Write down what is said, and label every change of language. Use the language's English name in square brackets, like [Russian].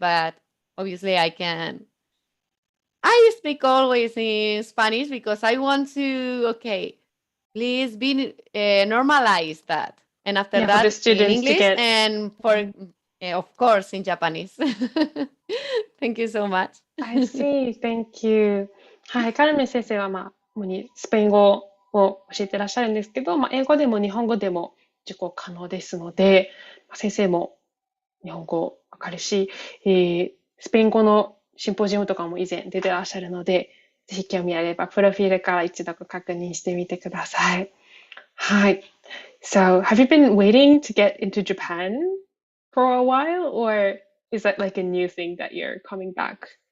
[English] But obviously, I speak always in Spanish because I want to. Okay, please be normalize that, and after that, for the students in English, to get... and for of course in Japanese. Thank you so much. I see. Thank you. [Japanese] はい、カルメン先生は主にスペイン語を教えてらっしゃるんですけど、英語でも日本語でも受講可能ですので、先生も日本語わかるし、スペイン語のシンポジウムとかも以前出てらっしゃるので、ぜひ興味あれば、プロフィールから一度確認してみてください。はい。 [English] So, have you been waiting to get into Japan for a while, or is that like a new thing that you're coming back?